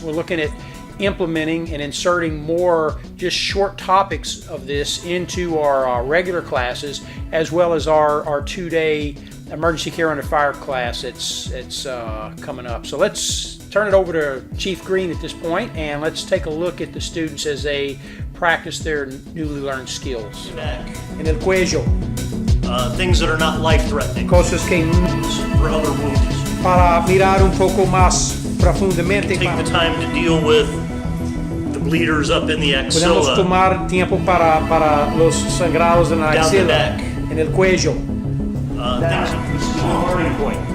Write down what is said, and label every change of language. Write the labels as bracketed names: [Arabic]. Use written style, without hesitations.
[English] We're looking at implementing and inserting more just short topics of this into our regular classes, as well as our 2-day emergency care under fire class it's coming up. So let's turn it over to Chief Green at this point, and let's take a look at the students as they practice their newly learned skills. Back. [Spanish] En el cuello. [English] Things that are not life-threatening. [Spanish] Cosas que [English] For other wounds. [Spanish] para mirar un poco más profundamente. [English] Take the time to deal with the bleeders up in the [Spanish] Podemos [English] axilla. [Spanish] tomar tiempo para los sangrados en la [English] Down the [Spanish] axila, [English] neck. [Spanish] en el cuello. [English] This is a learning point.